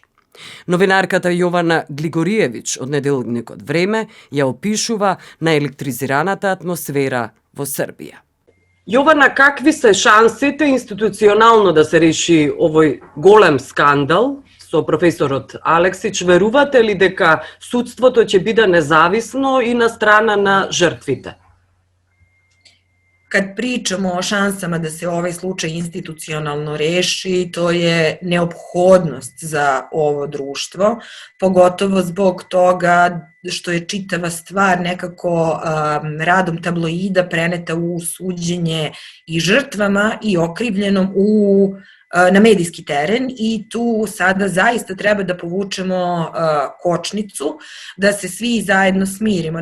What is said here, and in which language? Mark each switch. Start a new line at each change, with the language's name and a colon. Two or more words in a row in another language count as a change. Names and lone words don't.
Macedonian: Новинарката Јована Глигориевич од неделникот Време ја опишува на електризираната атмосфера во Србија. Јована, какви се шансите институционално да се реши овој голем скандал со професорот Алексич? Верувате ли дека судството ќе биде независно и на страна на жртвите?
Serbian: Kad pričamo o šansama da se ovaj slučaj institucionalno reši, to je neophodnost za ovo društvo, pogotovo zbog toga što je čitava stvar nekako radom tabloida preneta u suđenje i žrtvama i okrivljenom na medijski teren i tu sada zaista treba da povučemo kočnicu, da se svi zajedno smirimo.